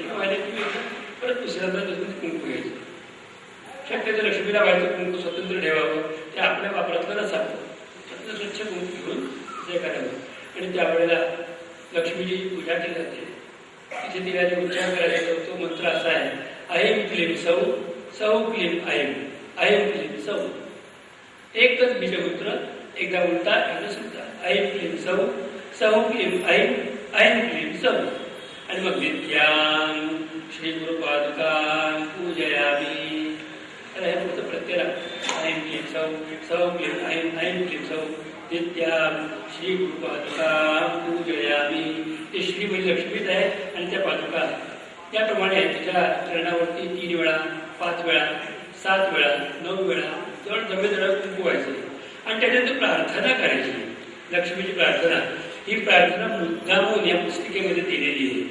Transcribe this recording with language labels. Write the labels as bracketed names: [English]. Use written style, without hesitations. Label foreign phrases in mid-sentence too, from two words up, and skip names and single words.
[Marathi] इकडे व्हायला तुम्ही परत दुसऱ्यांदा कुंकू घ्यायचं. शक्यतो लक्ष्मीला व्हायचं कुंकू स्वतंत्र ठेवावं. ते आपल्या वापरातलं नसावं. स्वच्छ कुंकू घेऊन ते करावं. आणि त्यावेळेला लक्ष्मीची पूजा केली जाते. तिथे तिला जे उच्चार करायचा तो मंत्र असा आहे. [Sanskrit] ऐं क्लीं सौ सौ क्लीं ऐं ऐं क्लीं सौ. [Marathi] एकच बीजमंत्र एकदा उलटा एकदा सुलटा. [Sanskrit] ऐं क्लीं सौ सौ क्लीं ऐं ऐं क्लीं सौ. [Marathi] आणि मग [Sanskrit] नित्यां श्री गुरुपादुकां पूजयामि. [Marathi] तर हे पुढचं प्रत्यय [Sanskrit] ऐं क्लीं सौ सौ क्लीं ऐं ऐं क्लीं सौ नित्यां श्री गुरुपादुकां पूजयामि. [Marathi] ते श्री म्हणजे लक्ष्मीच आहे आणि त्या पादुका त्याप्रमाणे तिच्या चरणावरती 3 वेळा 5 वेळा 7 वेळा 9 वेळा जवळ जमेजवळ कुंकू व्हायचे आणि त्याच्यानंतर प्रार्थना करायची. लक्ष्मीची प्रार्थना ही प्रार्थना मुद्दामून या पुस्तिकेमध्ये दिलेली आहे.